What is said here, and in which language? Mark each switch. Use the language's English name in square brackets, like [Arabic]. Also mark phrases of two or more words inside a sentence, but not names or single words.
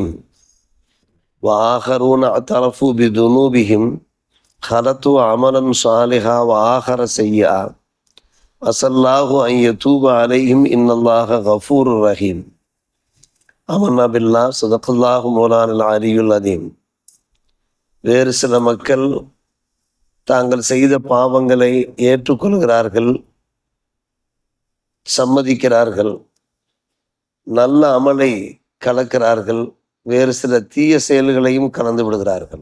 [Arabic] وآخرون اعترفوا بذنوبهم خلطوا عملا صالحا وآخر سيئا عسى الله أن يتوب عليهم إن الله غفور رحيم. آمنا بالله صدق الله مولانا العلي العظيم. [Tamil] வேறு சில மக்கள் தாங்கள் செய்த பாவங்களை ஏற்றுக்கொள்கிறார்கள், சம்மதிக்கிறார்கள், நல்ல அமலை கலக்கிறார்கள், வேறு சில தீய செயல்களையும் கலந்து விடுகிறார்கள்.